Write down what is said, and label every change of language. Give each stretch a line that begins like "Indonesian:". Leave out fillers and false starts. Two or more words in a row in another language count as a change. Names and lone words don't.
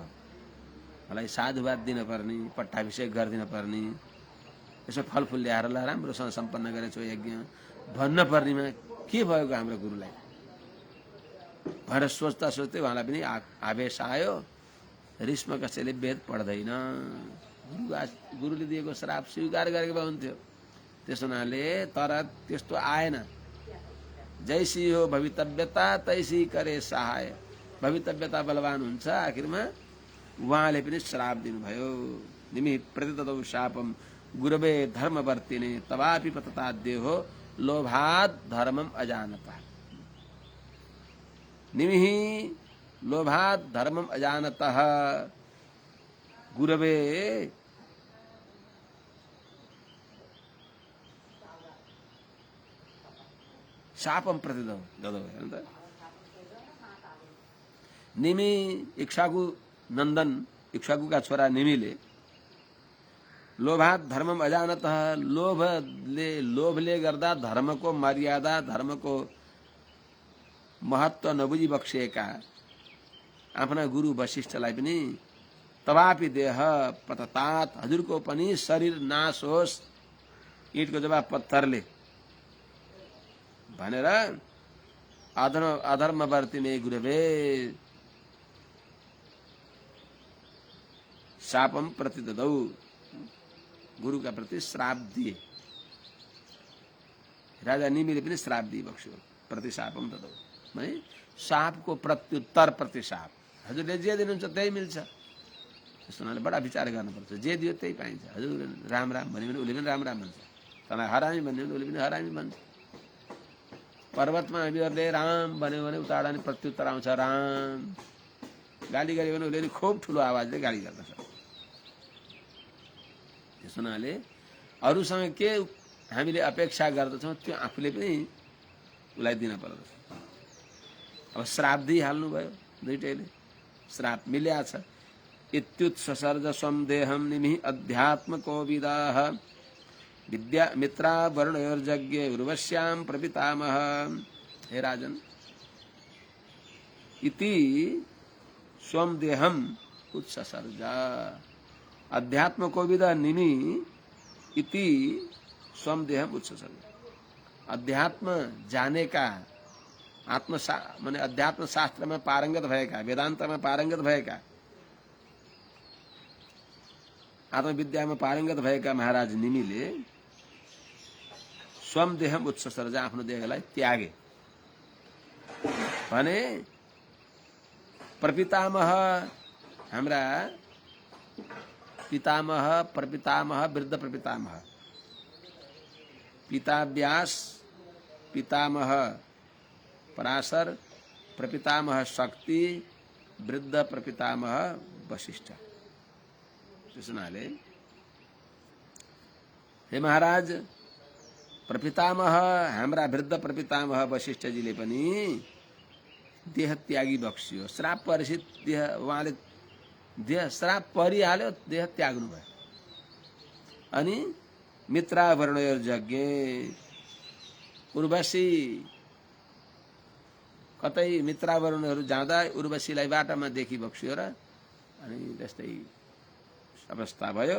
Nepali: मलाई साधुवाद दिन पर्ने, पट्टाभिषेक गरिदिन पर्ने, यसो फलफुल ल्याएर ल राम्रोसँग सम्पन्न गरेछौ यज्ञ भन्न पर्नेमा के भएको हाम्रो गुरुलाई भनेर सोच्दा सोच्दै उहाँलाई पनि आवेश आयो। रिसमा कसैले वेद पढ्दैन। गुरुले दिएको श्राप स्वीकार गरेको भए हुन्थ्यो। त्यसो हुनाले तर त्यस्तो आएन।
Hindi: जैसी हो भवितव्यता तैसी करे सहाय।
Nepali: भवितव्यता बलवान हुन्छ। आखिरमा उहाँले पनि श्राप दिनुभयो।
Sanskrit: निमि प्रतिददौ शापम गुरवे धर्मवर्तिने तवापि पतताद्य हो लोभात् धर्मम अजानता। निमिहि लोभात् धर्मम अजानतः गुरवे शापम प्रतिददौ।
Nepali: निमि इक्ष्वाकु नंदन, इक्ष्वाकु का छोरा निमिले
Sanskrit: लोभात धर्मम अजानतः,
Nepali: लोभले गर्दा धर्मको मर्यादा, धर्मको महत्व नबुझी बक्सिएका आफ्ना गुरु वशिष्ठलाई पनि
Sanskrit: तवापि देह पततात,
Nepali: हजुरको पनि शरीर नाश होस् ईंटको जवाब पत्थरले भनेर
Sanskrit: अधर्मवर्तिने गुरुवे शापम प्रतिददौ,
Nepali: गुरु का प्रति श्राप दिए। राजा निमिले पनि श्राप दिए बक्स्यो।
Sanskrit: प्रतिशापम ददौ
Nepali: माने शापको प्रत्युत्तर प्रतिशाप। हजुरले जे दिनुहुन्छ त्यही मिल्छ। त्यस्तो हुनाले बडा विचार गर्नुपर्छ। जे दियो त्यही पाइन्छ। हजुर राम राम भन्यो भने उसले पनि राम राम भन्छ। तँलाई हरामी भन्यो भने उसले पनि हरामी भन्छ। पर्वतमा हामीहरूले राम भन्यो भने उताबाट नि प्रत्युत्तर आउँछ राम। गाली गर्यो भने उसले खुब ठुलो आवाजले गाली गर्दछ। त्यसो हुनाले अरूसँग के हामीले अपेक्षा गर्दछौँ त्यो आफूले पनि उसलाई दिन पर्दछ। अब श्राप दिइहाल्नु भयो दुईटैले। श्राप मिल्या छ।
Sanskrit: इत्युत्सर्ज स्वं देहम निमि अध्यात्मको विदाह विद्या मित्रा वर्णयोर्यज्ञे उर्वश्याम प्रपितामह। हे राजन, इति स्वं देहम उत्सर्ज अध्यात्म को विदा निमि इति स्वम देहम उत्सर्ग।
Nepali: अध्यात्म जाने का, माने अध्यात्म शास्त्र में पारंगत भएका, वेदांत में पारंगत भएका, आत्मविद्या में पारंगत भएका महाराज निमिले
Sanskrit: स्वम देहम उत्सर्ज,
Nepali: आफ्नो देहलाई त्यागे भने प्रपितामह, हाम्रा पितामह, प्रपितामह, वृद्ध प्रपितामह, पिता व्यास, पितामह पराशर, प्रपितामह शक्ति, वृद्ध प्रपितामह वशिष्ठ। सुनाले हे महाराज, प्रपितामह हाम्रा वृद्ध प्रपितामह वशिष्ठजीले पनि देह त्यागी बक्सियो। श्राप परिचित देह, उहाँले देह श्राप परिहाल्यो, देह त्याग्नु भयो। अनि मित्रा वर्णयोर्यज्ञ, उर्वशी कतै मित्रा वर्णहरू जाँदा उर्वशीलाई बाटामा देखि बक्सियो र अनि त्यस्तै अवस्था भयो।